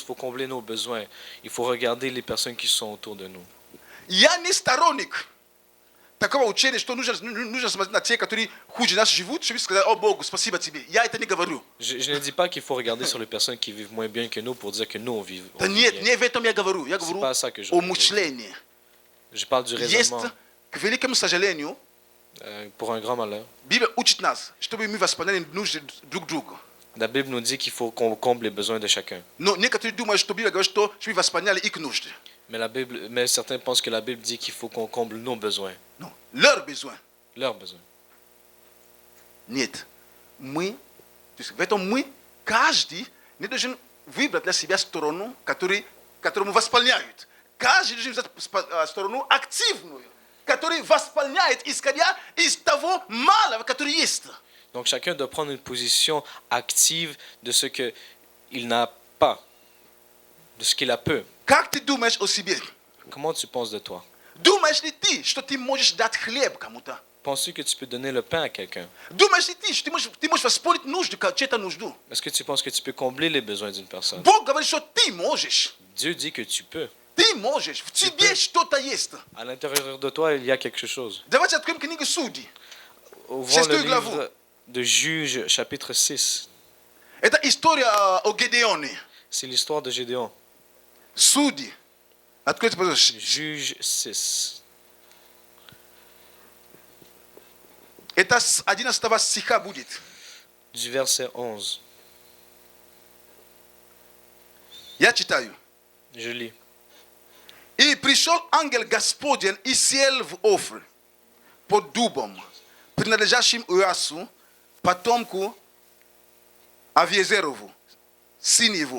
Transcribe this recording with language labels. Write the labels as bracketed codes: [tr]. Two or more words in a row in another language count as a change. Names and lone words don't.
[fr] Il faut combler nos besoins. Il faut regarder les personnes qui sont autour de nous. [ru] Я не сторонник такого учения, что нужно смотреть на те, которые хуже нас живут, чтобы сказать: о Богу, спасибо тебе. Я это не говорю. [fr] Je ne dis pas qu'il faut regarder sur les personnes qui vivent moins bien que nous pour dire que nous, on vit [ru] Да нет, [fr] bien. [ru] не в этом я говорю. Я [fr] C'est [ru] говорю [fr] pas ça que je [ru] о [fr] veux dire. [ru] мышлении. [fr] Je parle du [ru] Есть, [fr] raisonnement. [ru] к великому сожалению, [fr] Pour un grand malheur. [ru] Библия учит нас, чтобы мы восполняли нужды друг друга. [fr] La Bible nous dit qu'il faut qu'on comble les besoins de chacun. [ru] Но некоторые думают, что Библия говорит, что чтобы восполняли их нужды. [fr] Mais certains pensent que la Bible dit qu'il faut qu'on comble nos besoins, Non, leurs besoins. leurs besoins. [ru] Нет. Мы, то есть в этом мы, каждый не должен выбрать для себя сторону, которому восполняют. Каждый должен взять сторону активную, которая восполняет, исходя из того малого, который есть. [fr] Donc chacun doit prendre une position active de ce qu'il n'a pas, de ce qu'il a peu. [ru] Как ты думаешь о себе? [fr] Comment tu penses de toi? [ru] Думаешь ли ты, что ты можешь дать хлеб кому-то? [fr] Penses-tu que tu peux donner le pain à quelqu'un? [ru] Думаешь ли ты, что ты можешь восполнить нужду, чью-то нужду? [fr] Est-ce que tu penses que tu peux combler les besoins d'une personne? [ru] Бог говорит, что ты можешь. [fr] Dieu dit que tu peux. [ru] Ты можешь. В тебе что-то есть. [fr] À l'intérieur de toi, il y a quelque chose. [ru] Давайте откроем книгу Судей. [fr] Ouvrons [ru] Шестую [fr] le [ru] главу. [fr] livre de Juges, chapitre 6. [ru] Это история о Гедеоне. [fr] C'est l'histoire de Gédéon. [ru] Судьи. Откройте, пожалуйста. [fr] Juge 6. [ru] Это с 11 стиха будет. [fr] Du verset 11. [ru] Я читаю. [fr] Je lis. [ru] И пришел ангел Господень и сел в Офре под дубом, принадлежащим Иоасу, потомку Авиезерову, сын его.